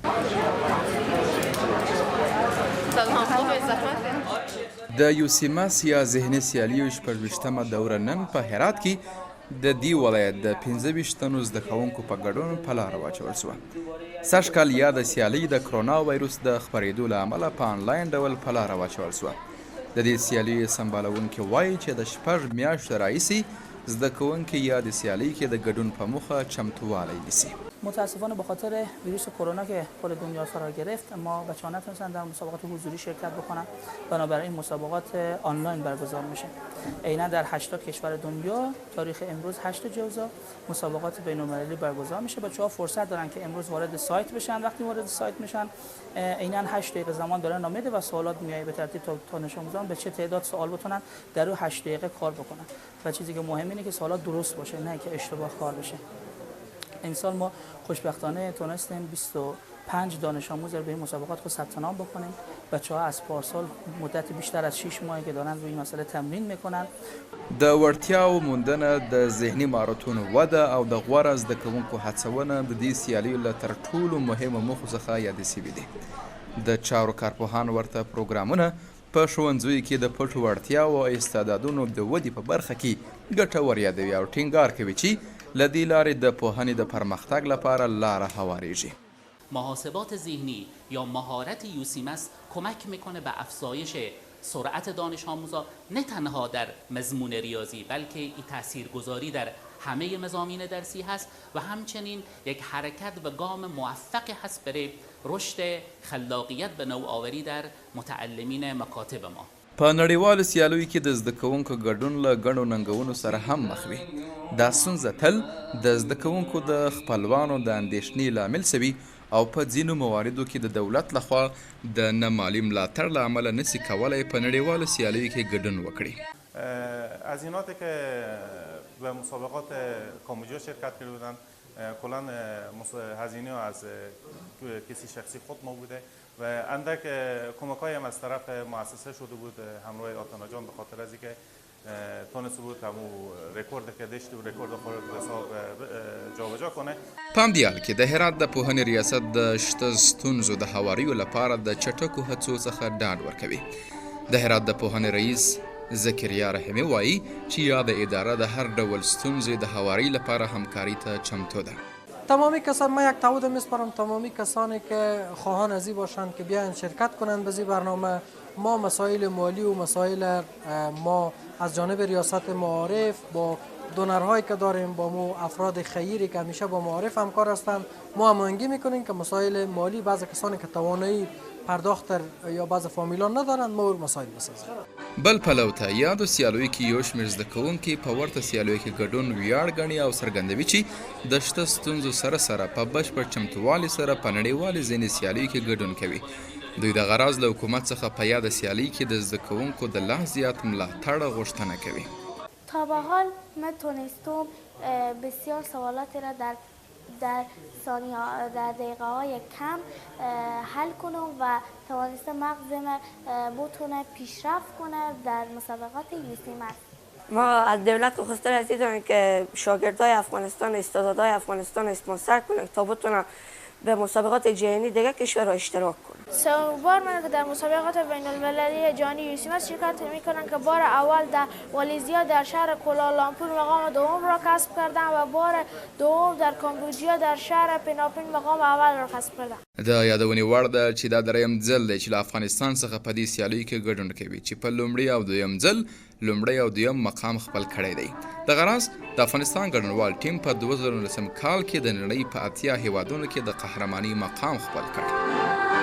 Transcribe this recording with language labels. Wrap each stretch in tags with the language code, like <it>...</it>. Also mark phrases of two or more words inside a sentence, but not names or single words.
<ps>د یوسیماس یا ذهني سیالیو 26مه دوره نن په هرات کې د دې ولایت د 25 تنو زده کوونکو په ګډون په لاره واچول شوه. سږ کال یاده سیالۍ د کرونا وایروس د خپرېدو له امله په آنلاین ډول په لاره واچول شوه. د دې سیالیو سمبالونکي وایي چې د 6 میاشتو راهیسې زده کوونکي یادې سیالۍ کې د ګډون په موخه چمتووالی نیسي.</ps> <fa>متاسفانه به خاطر ویروس کرونا که کل دنیا فرا گرفت ما بچه‌ها نتونستن در مسابقات حضوری شرکت بکنن، بنابراین مسابقات آنلاین برگزار میشه. عیناً در 80 کشور دنیا تاریخ امروز 8 جوزا مسابقات بین‌المللی برگزار میشه. بچه‌ها فرصت دارن که امروز وارد سایت بشن. وقتی وارد سایت میشن عیناً 8 دقیقه زمان دارن نامه و سوالات میاد به ترتیب تا دانش آموزان به چه تعداد سوال بتونن در اون 8 دقیقه کار بکنن. و چیزی که مهم اینه که سوالات درست باشه نه که اشتباه کار بشه. این سال ما خوشبختانه تونستیم 25 دانش آموز رو به این مسابقات خود ثبت نام بکنیم. بچه‌ها از پارسال مدت بیشتر از 6 ماهی که دارن روی این مسئله تمرین میکنن.</fa> <ps>د وړتیاو موندنه د ذهني مهارتونو وده او د غوره زده کوونکو هڅونه د دې سیالیو له تر ټولو مهمو موخو څخه یادې سوي دي. د چارو کارپوهان ورته پروګرامونه په ښوونځیو کې د پټو وړتیاو او استعدادونو د ودې په برخه کې ګټور یادوي او ټینګار کوي چې له دې لارې د پوهنې د پرمختګ لپاره لاره هواریږي.</ps> <fa>محاسبات ذهنی یا مهارت یوسیماس کمک میکنه به افزایش سرعت دانش آموزا نه تنها در مضمون ریاضی بلکه این تاثیرگذاری در همه مضامین درسی هست و همچنین یک حرکت و گام موفقی هست برای رشد خلاقیت به نوآوری در متعلمین مکاتب ما.</fa> <ps>په نړیوالو سیالیو کې د زده کوونکو ګډون له ګڼو ننګونو سره هم مخ وي. دا ستونزه تل د زده کوونکو د خپلوانو د اندېښنې لامل سوي او په ځینو مواردو کې د دولت لخوا د نه مالي ملاتړ له امله نسي کولی په نړیوالو سیالیو کې ګډون وکړي.</ps> <fa>هزیناتی که به مسابقات کاموجا شرکت کرده بودن کلا هزینه از کسی شخصی خود ما بوده و اندک کمک‌های هم از طرف مؤسسه شده بود همراه آتانا جان به خاطر از اینکه تونست بود همو رکورد که داشت و رکورد خود حساب جابجا کنه.</fa> <ps>پام دیال کې د هرات د پوهنې ریاست د شته ستونزو د هواریو لپاره د چټکو هڅو څخه ډاډ ورکوي. د هرات د پوهنې رئیس زکریا رحیمی وایي چې یاد اداره د هر ډول ستونزې د هواری لپاره همکاری ته چمتو ده.</ps> <fa>تمامی کسان ما یک تعهد میسپارم تمامی کسانی که خواهان ازی باشند که بیاین شرکت کنند به برنامه. ما مسائل مالی و مسائل ما از جانب ریاست معارف با دونرهایی که داریم با ما افراد خیری که همیشه با معارف همکار هستند ما هماهنگی میکنیم که مسائل مالی بعضی کسانی که توانایی پرداخت یا بعض فامیلان ندارند ما مسائل بسازیم.</fa> <ps>بل پلو ته یادو سیالیو کې یو شمېر زده کوونکي په ورته سیالیو کې ګډون ویاړ ګڼي او څرګندوي چې د شته ستونزو سره سره په بشپړ چمتووالي سره په نړیوالې ځینې سیالیو کې ګډون کوي. دوی د غراض له حکومت څخه په یاده سیالۍ کې د زده کوونکو د لا زیات ملاتړ غوښتنه کوي.</ps> <fa>تا به حال من تونستم بسیار سوالاتی را در دقیقه های کم حل کنم و توانستم مغزم بتونه پیشرفت کنه در مسابقات یوسیماس. ما از دولت خواسته رسیدیم که شاگردای افغانستان استعدادهای افغانستان اسپانسر کنه تا بتونن به مسابقات جهانی دیگه کشورها اشتراک کنن. سومین بار من در مسابقات بین المللی جهانی یوسیماس شرکت میکنم که بار اول در واليزیا در شهر کوالالامپور مقام دوم را کسب کردم و بار دوم در کامبوجیا در شهر پناپین مقام اول را کسب کردم.</fa> <ps>د یادونې وړ ده چې دا دریم ځل دی چې له افغانستان څخه په دې سیالیو کې ګډون کوي چې په لومړي او دویم ځل لومړی او دویم مقام خپل کړی دی. د غراض د افغانستان ګډونوال ټیم په 2019 کال کې د نړۍ په 80 هیوادونو کې د قهرماني مقام خپل کړ.</ps>